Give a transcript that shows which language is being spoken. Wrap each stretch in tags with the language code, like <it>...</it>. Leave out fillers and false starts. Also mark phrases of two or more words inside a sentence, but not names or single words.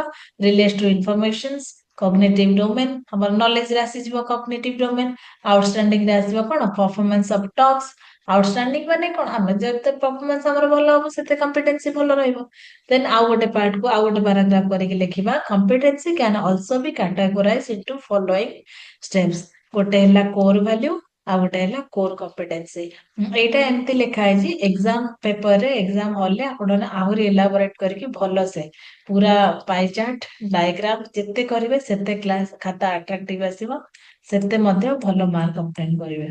<en>relates to informations, cognitive domain,</en> <or>ଆମର ନଲେଜ ରେ ଆସିଯିବ</or> <en>cognitive domain.</en> <or>ଆଉଟଷ୍ଟାଣ୍ଡିଂ ରେ ଆସିବ କଣ</or> <en>performance of task.</en> <or>ଆଉଟଷ୍ଟାଣ୍ଡିଂ ମାନେ କଣ ଆମେ ଯେତେ ପରଫର୍ମାନ୍ସ ଆମର ଭଲ ହବ ସେତେ କମ୍ପିଟେନ୍ସି ଭଲ ରହିବ। ଦେନ୍ ଆଉ ଗୋଟେ ପାର୍ଟ କୁ ଆଉ ଗୋଟେ ପାରାଗ୍ରାଫ କରିକି ଲେଖିବା।</or> <en>competency can also be categorize into following steps।</en> <or>ଗୋଟେ ହେଲା</or> <en>core value,</en> <or>ଆଉ ଗୋଟେ ହେଲା</or> <en>core competency.</en> <or>ଏଇଟା ଏମିତି ଲେଖା ହେଇଛି ଏକ୍ସାମ ପେପରରେ, ଏକ୍ସାମ ହଲରେ ଆପଣ ଆହୁରି ଏଲାବୋରେଟ କରିକି ଭଲସେ ପୁରା</or> <en>pie chart, diagram</en> <or>ଯେତେ କରିବେ ସେତେ କ୍ଲାସ ଖାତା ଆଟ୍ରାକ୍ଟିଭ ଆସିବ, ସେତେ ମଧ୍ୟ ଭଲ</or> <en>mark obtain</en> <or>କରିବେ।</or>